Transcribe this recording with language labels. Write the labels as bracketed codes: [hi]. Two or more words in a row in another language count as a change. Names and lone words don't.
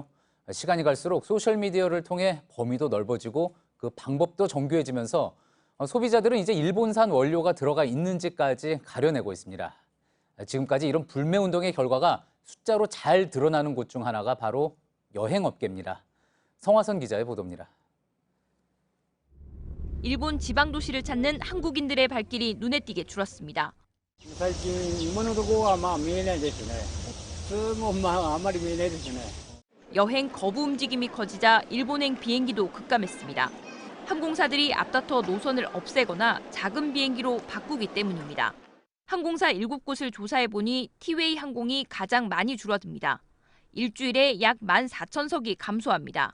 [ko] 시간이 갈수록 소셜미디어를 통해 범위도 넓어지고 그 방법도 정교해지면서 소비자들은 이제 일본산 원료가 들어가 있는지까지 가려내고 있습니다. 지금까지 이런 불매 운동의 결과가 숫자로 잘 드러나는 곳 중 하나가 바로 여행업계입니다. 성화선 기자의 보도입니다. 일본 지방 도시를 찾는 한국인들의 발길이 눈에 띄게 줄었습니다. [ja] 最近今のところは見えないですね。普通もあんまり見えないですね。 [ko] 여행 거부 움직임이 커지자 일본행 비행기도 급감했습니다. 항공사들이 앞다퉈 노선을 없애거나 작은 비행기로 바꾸기 때문입니다. 항공사 7곳을 조사해보니 티웨이 항공이 가장 많이 줄어듭니다. 일주일에 약 14,000석이 감소합니다.